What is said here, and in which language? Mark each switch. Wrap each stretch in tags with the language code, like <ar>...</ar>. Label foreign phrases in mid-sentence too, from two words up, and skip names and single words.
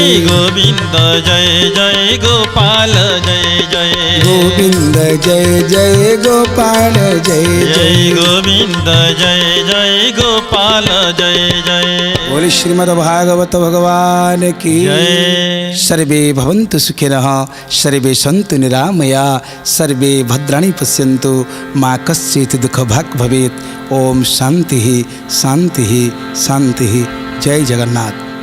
<hi>गोविंद जय जय गोपाल जय जय गोविंद जय जय गोपाल जय जय जय गोविंद जय जय गोपाल जय जय बोले श्रीमद् भागवत भगवान की जय।</hi> <sa>सर्वे भवन्तु सुखिनः सर्वे सन्तु निरामया सर्वे भद्राणि पश्यन्तु मा कश्चित् दुःखभाग् भवेत्। ओम शांति शांति शांति। जय जगन्नाथ।</sa>